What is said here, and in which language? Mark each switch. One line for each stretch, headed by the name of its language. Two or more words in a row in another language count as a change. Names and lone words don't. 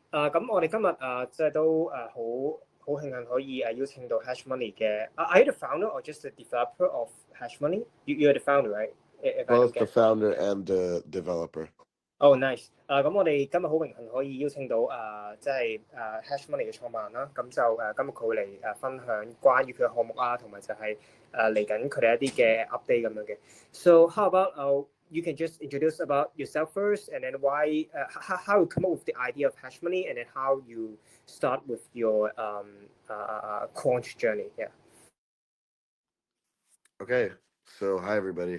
Cantonese: 咁我哋今日即係都好慶幸可以邀請到 Hedgemony 嘅。
English: Are you the founder or just the developer of Hedgemony? You're the founder, right? Both the founder and the developer. Oh, nice.
Cantonese: 咁我哋今日好榮幸可以邀請到即係Hedgemony 嘅創辦人啦。咁就今日佢會嚟分享關於佢嘅項目啊，同埋就係嚟緊佢哋一啲嘅 update 咁樣嘅。
English: So how about you can just introduce about yourself first, and then why how you come up with the idea of Hedgemony, and then how you start with your quant journey. Yeah. Okay. So hi everybody.